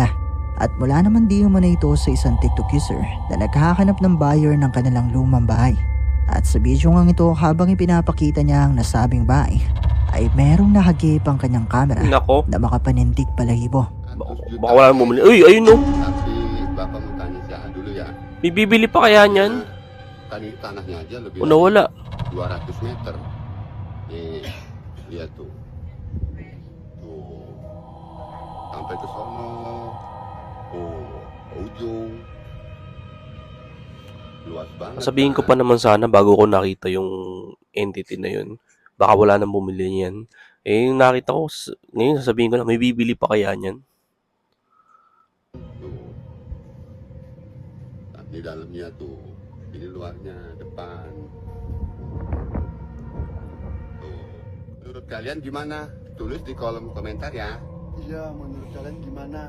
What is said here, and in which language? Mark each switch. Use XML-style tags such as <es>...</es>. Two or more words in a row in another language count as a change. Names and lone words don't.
<tl>At mula naman di umano ito sa isang TikTok user na naghahanap ng buyer ng kanilang lumang bahay. At sa video nga ito habang ipinapakita niya ang nasabing bahay ay merong nahagip ang kanyang camera Nako. na makapanindig palahibo. Baka wala nang bumili. Uy, ayun no.</tl> <id>Tapi bapak mau tanya siya dulu ya.</id> <tl>May bibili pa kaya niyan?</tl> <id>Tanahnya aja lebih</id> <tl>O nawala.</tl> <id>200 meter. Lihat tuh. Tuh. Sampai ke sono. Ujung. Luas banget.</id> <tl>Sabihin ko pa naman sana bago ko nakita yung entity na yun. Baka wala nang bumili niyan. Eh, yung nakita ko, ngayon sasabihin ko na, may bibili pa kaya niyan?</tl> <id>Tuh. Di dalamnya tuh. Ini luarnya, depan. Tuh. Menurut kalian gimana? Tulis di kolom komentar ya. Iya, menurut kalian gimana?</id>